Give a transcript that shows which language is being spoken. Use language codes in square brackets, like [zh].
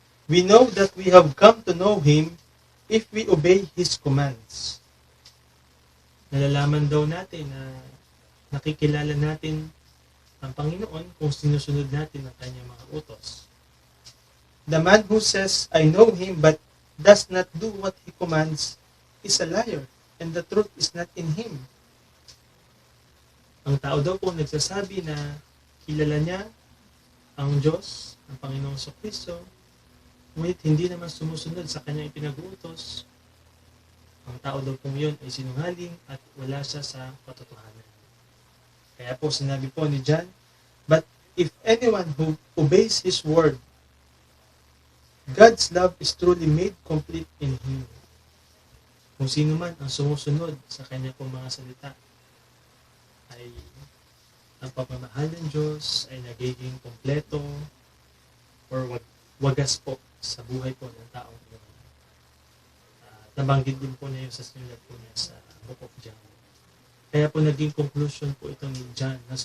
[en] We know that we have come to know Him if we obey His commands. [tl] Nalalaman daw natin na nakikilala natin ang Panginoon kung sinusunod natin ang Kanyang mga utos. [en] The man who says, I know Him but does not do what He commands is a liar and the truth is not in him. [tl] Ang tao daw po nagsasabi na kilala niya ang Diyos, ang Panginoong Jesucristo, ngunit hindi naman sumusunod sa kanyang ipinag-uutos. Ang tao daw po yun ay sinungaling at wala siya sa katotohanan. Kaya po sinabi po ni John, [en] but if anyone who obeys His word, God's love is truly made complete in Him. [tl] Kung sino man ang sumusunod sa kanya pong mga salita, ay ang pagmamahal ng Diyos ay nagiging kompleto or wagas po sa buhay po ng taong yun. Nabanggit din po niya yung sa sinulat po niya sa Book of John. Kaya po naging conclusion po ito ni John.